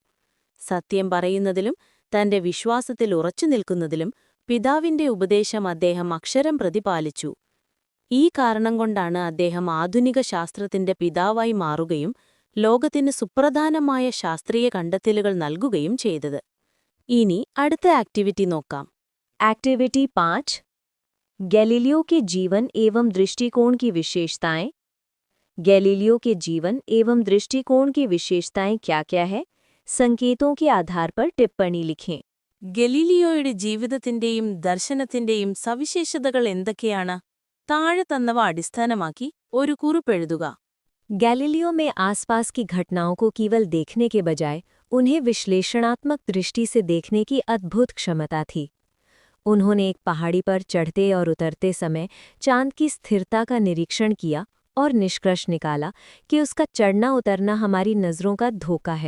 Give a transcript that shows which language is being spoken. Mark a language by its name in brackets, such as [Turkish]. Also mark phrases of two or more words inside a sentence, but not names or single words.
[Malayalam] സത്യം പറയുന്നതിലും തന്റെ വിശ്വാസത്തിൽ ഉറച്ചു നിൽക്കുന്നതിലും പിതാവിന്റെ ഉപദേശം അദ്ദേഹം അക്ഷരം പ്രതി പാലിച്ചു. ഈ കാരണം കൊണ്ടാണ് അദ്ദേഹം ആധുനിക ശാസ്ത്രത്തിന്റെ പിതാവായി മാറുകയും ലോകത്തിന് സുപ്രധാനമായ ശാസ്ത്രീയ കണ്ടെത്തലുകൾ നൽകുകയും ചെയ്തത്. ഇനി അടുത്ത ആക്ടിവിറ്റി നോക്കാം. ആക്ടിവിറ്റി 5 [Hindi] गैलीलियो के जीवन एवं दृष्टिकोण की विशेषताएं। गैलीलियो के जीवन एवं दृष्टिकोण की विशेषताएं क्या-क्या है? संकेतों के आधार पर टिप्पणी लिखें. [Malayalam] ഗലീലിയോയുടെ ജീവിതത്തിന്റെയും ദർശനത്തിന്റെയും സവിശേഷതകൾ എന്തൊക്കെയാണ്? താഴെ തന്നവ അടിസ്ഥാനമാക്കി ഒരു കുറിപ്പെഴുതുക. [Hindi] गैलीलियो में आसपास की घटनाओं को केवल देखने के बजाय उन्हें विश्लेषणात्मक दृष्टि से देखने की अद्भुत क्षमता थी. उन्होंने एक पहाड़ी पर चढ़ते और उतरते समय चांद की स्थिरता का निरीक्षण किया और निष्कर्ष निकाला कि उसका चढ़ना उतरना हमारी नज़रों का धोखा है.